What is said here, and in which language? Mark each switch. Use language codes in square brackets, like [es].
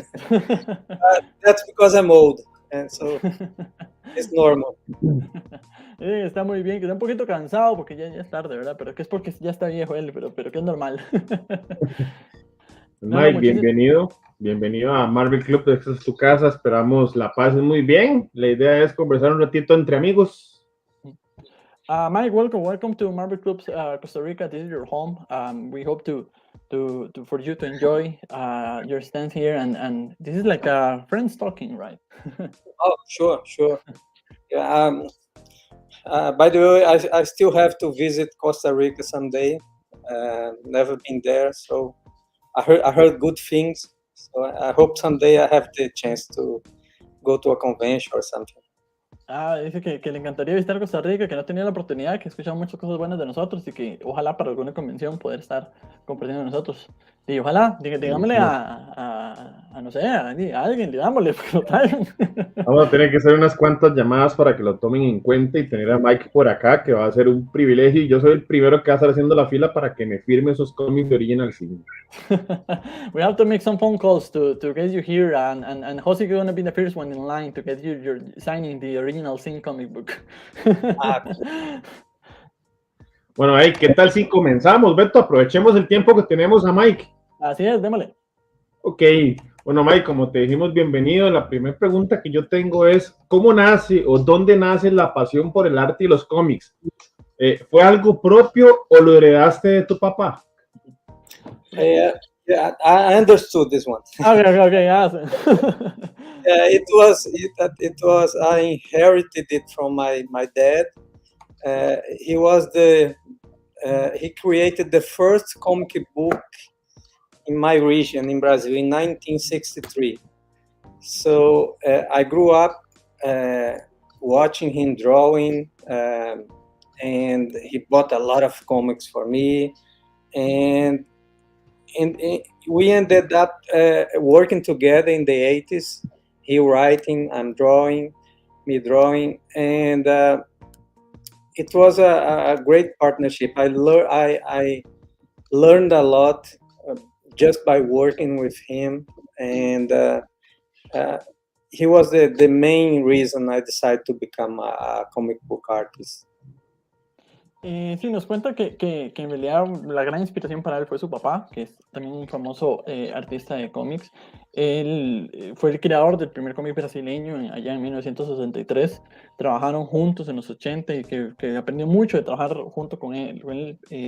[en] That's because I'm old, and so it's normal. [es] Está muy bien, que está un poquito cansado porque ya es tarde, ¿verdad? Pero que es porque ya está viejo él, pero que es normal. Mike, bienvenido a Marvel Club. Esta es tu casa, esperamos la pases muy bien. La idea es conversar un ratito entre amigos. [en] Mike, welcome to Marvel Club Costa Rica. This is your home. We hope for you to enjoy your stance here, and this is like a friends talking, right? Oh, sure. Yeah, by the way, I still have to visit Costa Rica someday. Never been there, so I heard good things. So I hope someday I have the chance to go to a convention or something. [es] Dice que le encantaría visitar Costa Rica, que no tenía la oportunidad, que ha escuchado muchas cosas buenas de nosotros y que ojalá para alguna convención poder estar compartiendo con nosotros. Y ojalá, digámosle no sé, a alguien, digámosle, porque lo traigan. Vamos a tener que hacer unas cuantas llamadas para que lo tomen en cuenta y tener a Mike por acá, que va a ser un privilegio. Y yo soy el primero que va a estar haciendo la fila para que me firme esos cómics de Original Sin. [en] We have to make some phone calls to get you here, and Jose is going to be the first one in line to get you signing the Original Sin comic book. [es] Bueno, ¿qué tal si comenzamos, Beto? Aprovechemos el tiempo que tenemos a Mike. Así es, démosle. Ok, bueno, Mike, como te dijimos, bienvenido. La primera pregunta que yo tengo es, ¿cómo nace o dónde nace la pasión por el arte y los cómics? ¿Fue algo propio o lo heredaste de tu papá? [en] Yeah, I understood this one. Okay, yes. It was I inherited it from my dad. He created the first comic book in my region in Brazil in 1963. So I grew up watching him drawing, and he bought a lot of comics for me. And we ended up working together in the 80s. He writing, I'm drawing, me drawing, and it was a great partnership. I learned a lot just by working with him, and he was the main reason I decided to become a comic book artist. [es] Sí, nos cuenta que en realidad la gran inspiración para él fue su papá, que es también un famoso artista de cómics. Él fue el creador del primer cómic brasileño allá en 1963. Trabajaron juntos en los 80 y que aprendió mucho de trabajar junto con él.